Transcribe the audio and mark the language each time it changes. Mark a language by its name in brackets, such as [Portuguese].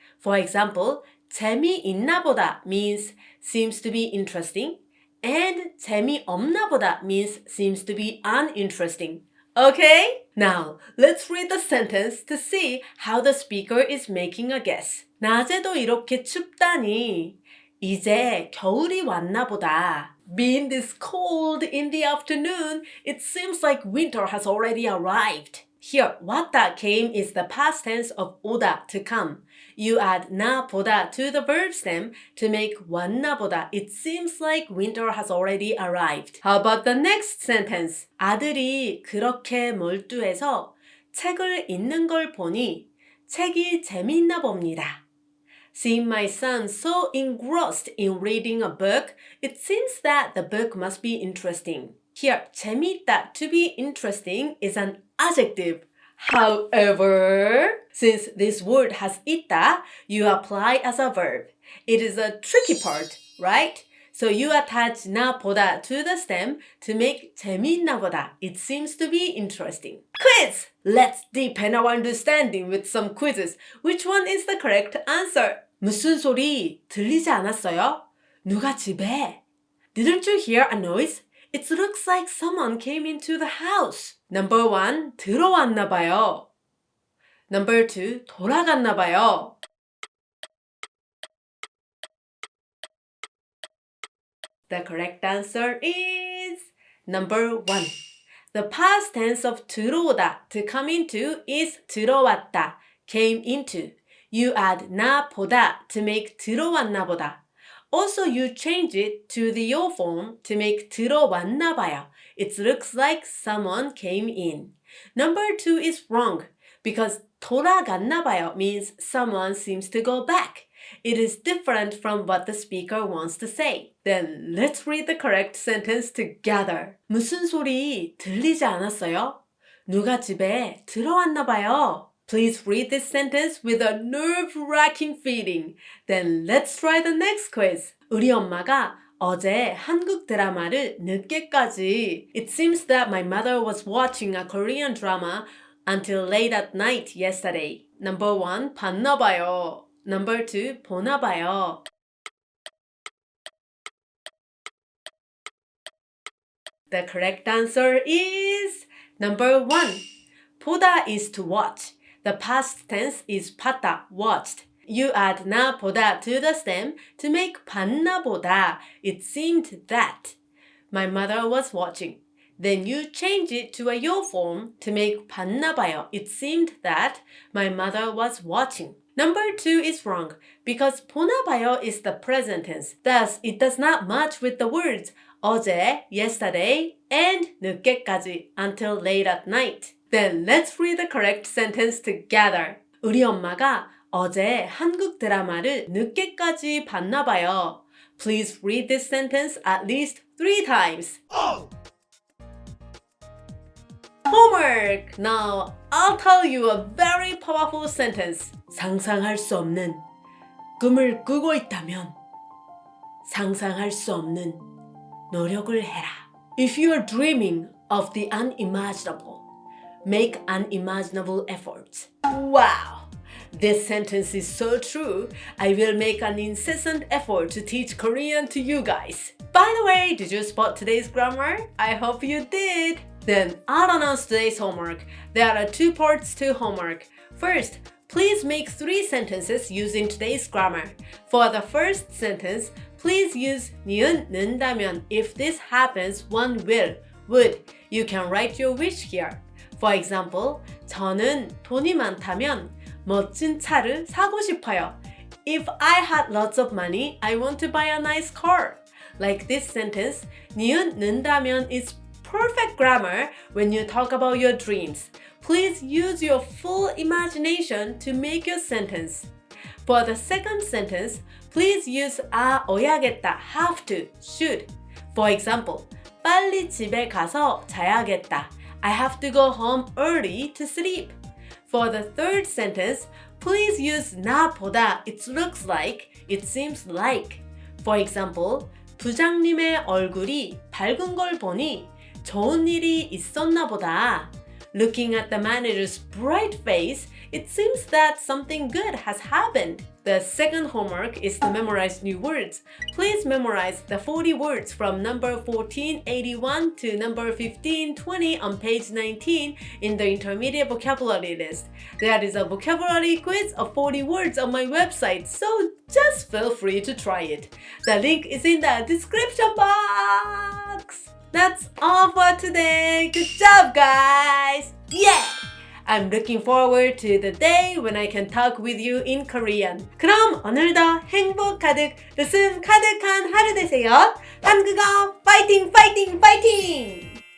[English] For example, [Korean] 재미있나 보다 [English] means seems to be interesting, and [Korean] 재미없나 보다 [English] means seems to be uninteresting. Okay? Now, let's read the sentence to see how the speaker is making a guess. [Korean] 낮에도 이렇게 춥다니 이제 겨울이 왔나 보다. [English] Being this cold in the afternoon, it seems like winter has already arrived. Here, 왔다 came is the past tense of 오다 to come. You add 나보다 to the verb stem to make 왔나보다. It seems like winter has already arrived. How about the next sentence? [Korean] 아들이 그렇게 몰두해서 책을 읽는 걸 보니 책이 재미있나 봅니다. [English] Seeing my son so engrossed in reading a book, it seems that the book must be interesting. Here, 재미있다 to be interesting is an adjective. However, since this word has 있다, you apply as a verb. It is a tricky part, right? So you attach 나보다 to the stem to make 재미있나 보다. It seems to be interesting. Quiz! Let's deepen our understanding with some quizzes. Which one is the correct answer? [Korean] 무슨 소리 들리지 않았어요? 누가 집에? [English] Didn't you hear a noise? It looks like someone came into the house. Number 1, [Korean] 들어왔나 봐요. [English] Number 2, [Korean] 돌아갔나 봐요. [English] The correct answer is number 1. The past tense of 들어오다, to come into, is 들어왔다, came into. You add 나 보다 to make 들어왔나 보다. Also, you change it to the yo form to make 들어왔나 봐요. It looks like someone came in. Number 2 is wrong because [Korean] 돌아갔나 봐요 [English] means someone seems to go back. It is different from what the speaker wants to say. Then let's read the correct sentence together. [Korean] 무슨 소리 들리지 않았어요? 누가 집에 들어왔나 봐요. [English] Please read this sentence with a nerve-wracking feeling. Then let's try the next quiz. [Korean] 우리 엄마가 어제 한국 드라마를 늦게까지. [English] It seems that my mother was watching a Korean drama until late at night yesterday. Number 1, [Korean] 봤나 봐요. [English] Number 2, [Korean] 보나 봐요. [English] The correct answer is number 1. 보다 is to watch. The past tense is 봤다, watched. You add 나 보다 to the stem to make 봤나 보다. It seemed that my mother was watching. Then you change it to a yo form to make 봤나 봐요. It seemed that my mother was watching. Number 2 is wrong because [Korean] 보나 봐요 [English] is the present tense. Thus, it does not match with the words 어제, yesterday, and 늦게까지, until late at night. Then let's read the correct sentence together. [Korean] 우리 엄마가 어제 한국 드라마를 늦게까지 봤나 봐요. [English] Please read this sentence at least 3 times. Homework! Now, I'll tell you a very powerful sentence. [Korean] 상상할 수 없는 꿈을 꾸고 있다면 상상할 수 없는 노력을 해라. [English] If you are dreaming of the unimaginable, make unimaginable efforts. Wow! This sentence is so true. I will make an incessant effort to teach Korean to you guys. By the way, did you spot today's grammar? I hope you did. Then I'll announce today's homework. There are 2 parts to homework. First, please make 3 sentences using today's grammar. For the first sentence, please use 니은 는다면. If this happens, one will, would. You can write your wish here. For example, [Korean] 저는 돈이 많다면 멋진 차를 사고 싶어요. [English] If I had lots of money, I want to buy a nice car. Like this sentence, 니은 는다면 is perfect grammar when you talk about your dreams. Please use your full imagination to make your sentence. For the second sentence, please use 어야겠다, have to, should. For example, [Korean] 빨리 집에 가서 자야겠다. [English] I have to go home early to sleep. For the third sentence, please use 나 보다. It looks like, it seems like. For example, [Korean] 부장님의 얼굴이 밝은 걸 보니 좋은 일이 있었나 보다. [English] Looking at the manager's bright face, it seems that something good has happened. The second homework is to memorize new words. Please memorize the 40 words from number 1481 to number 1520 on page 19 in the intermediate vocabulary list. There is a vocabulary quiz of 40 words on my website, so just feel free to try it. The link is in the description box. That's all for today. Good job, guys! Yeah! I'm looking forward to the day when I can talk with you in Korean. [Korean] 그럼 오늘도 행복 가득, 웃음 가득한 하루 되세요. 한국어 파이팅, 파이팅, 파이팅!